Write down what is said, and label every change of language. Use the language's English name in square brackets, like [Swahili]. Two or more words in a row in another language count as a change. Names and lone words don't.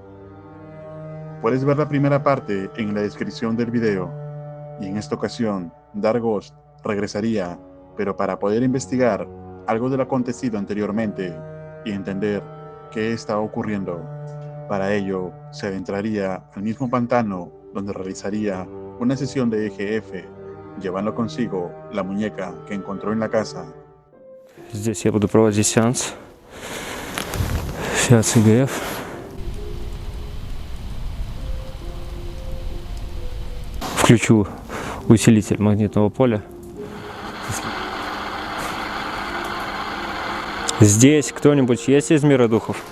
[Spanish] Puedes ver la primera parte en la descripción del video, y en esta ocasión, Dargos regresaría, pero para poder investigar algo de lo acontecido anteriormente y entender qué estaba ocurriendo. Para ello, se adentraría al mismo pantano donde realizaría una sesión de EGF, llevando consigo la muñeca que encontró en la casa. [Russian] Здесь я буду проводить сеанс ЕГФ. Включу усилитель магнитного поля. Здесь кто-нибудь есть из мира духов?